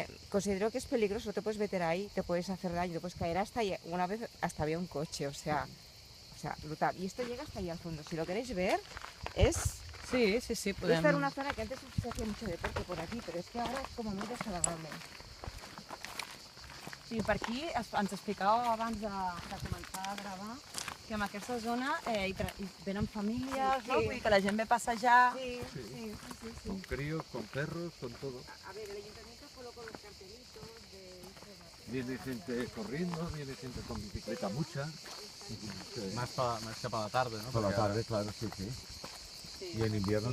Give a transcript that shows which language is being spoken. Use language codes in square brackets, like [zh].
[es] Considero que es peligroso, te puedes meter ahí, te puedes hacer daño, te puedes caer hasta ahí. Una vez hasta había un coche, o sea, brutal. Y esto llega hasta ahí al fondo. Si lo queréis ver, es... [ca] Sí, podem... [es] Esta era una zona que antes se hacía mucho deporte por aquí, pero es que ahora es como muy desagradable. [ca] Sí, per aquí ens explicàveu abans de començar a gravar que en aquesta zona hi venen famílies, Sí. no? Vull dir que la gent ve a passejar. Sí. [es] Con críos, con perros, con todo. A ver, el ayuntamiento colocó los cartelitos de... Viene gente corriendo, viene gente con bicicleta mucha. [ca] Més cap a la tarda, no? [es] Por la [ca] Perquè [es] tarde, claro, sí. Sí. Y en invierno